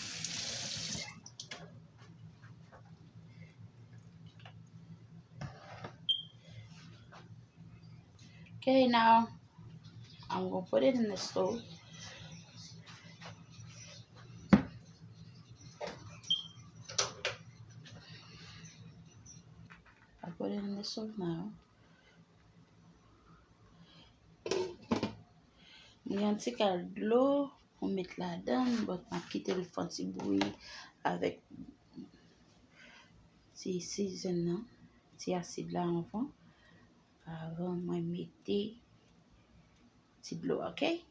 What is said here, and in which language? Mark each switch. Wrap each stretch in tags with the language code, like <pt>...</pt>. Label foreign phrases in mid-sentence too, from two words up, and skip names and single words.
<en>Okay, now I'm gonna put it in the stove. I put it in the stove now.</en> <ht>Mwen yon ti kal glou pou met la dan, but ma kite l fon ti bouyi avek ti season nan, ti asid la anvan, avan mwen mette ti glou, ok?</ht>